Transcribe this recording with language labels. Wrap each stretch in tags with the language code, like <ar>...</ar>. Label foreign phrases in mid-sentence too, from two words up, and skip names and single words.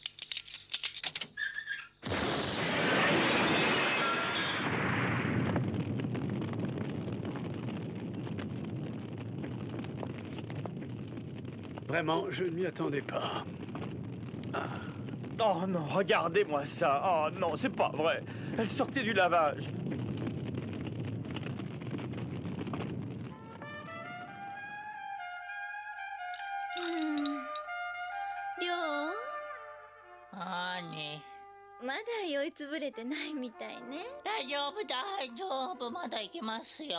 <fr>Vraiment, je ne m'y attendais pas. Ah. Oh non, regardez-moi ça. Oh non, c'est pas vrai. Elle sortait du lavage.</fr> <ja>まだ酔いつぶれてないみたいね。大丈夫大丈夫、まだ行けますよ。</ja>